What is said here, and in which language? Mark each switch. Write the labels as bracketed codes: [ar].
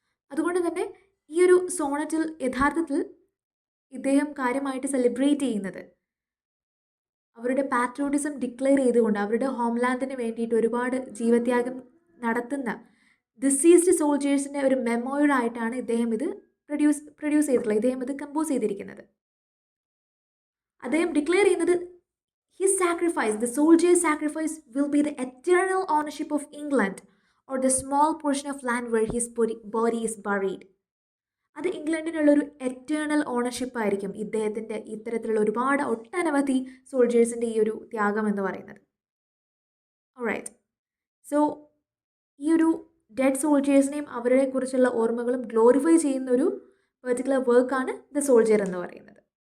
[ml] അതുകൊണ്ട് തന്നെ ഈ ഒരു സോണറ്റിൽ യഥാർത്ഥത്തിൽ ഇദ്ദേഹം കാര്യമായിട്ട് സെലിബ്രേറ്റ് ചെയ്യുന്നത് അവരുടെ പാട്രിയോട്ടിസം ഡിക്ലെയർ ചെയ്തുകൊണ്ട് അവരുടെ ഹോംലാൻഡിന് വേണ്ടിയിട്ട് ഒരുപാട് ജീവത്യാഗം നടത്തുന്ന ഡിസീസ്ഡ് സോൾജേഴ്സിൻ്റെ ഒരു മെമ്മോയിഡായിട്ടാണ് ഇദ്ദേഹം ഇത് പ്രൊഡ്യൂസ് ചെയ്തിട്ടുള്ളത്. ഇദ്ദേഹം ഇത് കമ്പോസ് ചെയ്തിരിക്കുന്നത്. അദ്ദേഹം ഡിക്ലെയർ ചെയ്യുന്നത് [en] his sacrifice, the soldier's sacrifice, will be the eternal ownership of England or the small portion of land where his body is buried. [ml] അത് ഇംഗ്ലണ്ടിനുള്ളൊരു എറ്റേണൽ ഓണർഷിപ്പ് ആയിരിക്കും ഇദ്ദേഹത്തിൻ്റെ ഇത്തരത്തിലുള്ള ഒരുപാട് ഒട്ടനവധി സോൾജേഴ്സിൻ്റെ ഈ ഒരു ത്യാഗം എന്ന് പറയുന്നത്. ഓൾറൈറ്റ്, സോ ഈ ഒരു ഡെഡ് സോൾജേഴ്സിനെയും അവരെ കുറിച്ചുള്ള ഓർമ്മകളും ഗ്ലോറിഫൈ ചെയ്യുന്ന ഒരു പെർട്ടിക്കുലർ വർക്കാണ് ദ സോൾജിയർ എന്ന് പറയുന്നത്.